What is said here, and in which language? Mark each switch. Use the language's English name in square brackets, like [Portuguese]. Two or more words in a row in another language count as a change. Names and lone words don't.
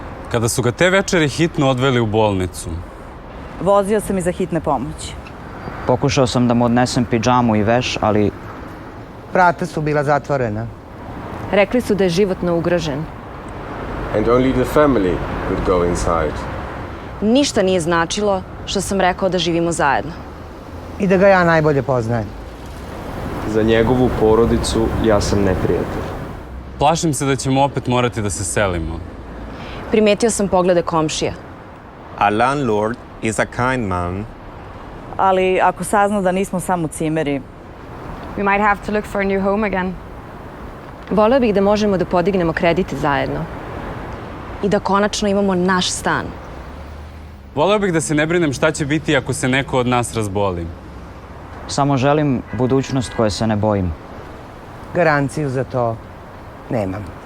[Serbian] Kada su ga te večeri hitno odveli u bolnicu. Vozio sam iza hitne pomoći. Pokušao sam da mu odnesem pidžamu i veš, ali Vrata su bila zatvorena. Rekli su da je životno ugrožen. [English] And only the family could go inside. [Serbian] Ništa nije značilo što sam rekao da živimo zajedno. I da ga ja najbolje poznajem. Za njegovu porodicu ja sam neprijatelj. Plašim se da ćemo opet morati da se selimo. Primetio sam poglede komšija. [English] Our landlord is a kind man. [Serbian] Ali ako sazna da nismo samo cimeri, [English] We might have to look for a new home again. [Serbian] Voleo bih da možemo da podignemo kredite zajedno. I da konačno imamo naš stan. Voleo bih da se ne brinem šta će biti ako se neko od nas razboli. samo želim budućnost koje se ne bojim. Garanciju za to nemam.